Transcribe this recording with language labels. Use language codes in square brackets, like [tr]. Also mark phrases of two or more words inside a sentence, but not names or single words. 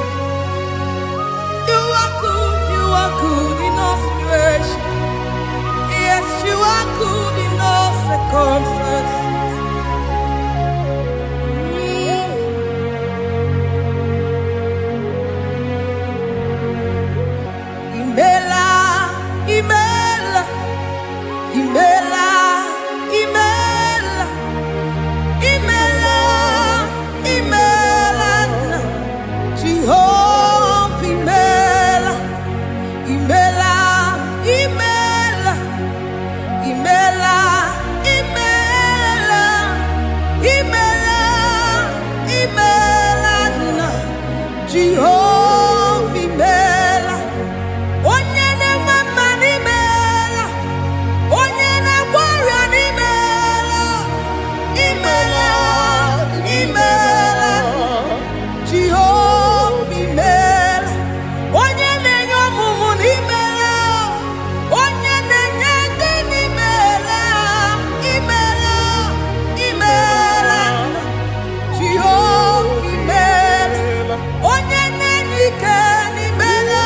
[en] You are good in all situations. Yes, you are good in all circumstances. [ig] Imela, Imela, Imela, Imela, Imela, Imela, Jehovah, Imela, Imela, Imela, Imela, Imela, Imela, Imela, Jehovah, Imela. Onyene mama ni mela, onyene warrior ni mela, imela, imela, Jehovah imela, onyene nyomumu ni mela, onyene nyende ni mela, imela, imela, Jehovah imela, onyene nike ni mela.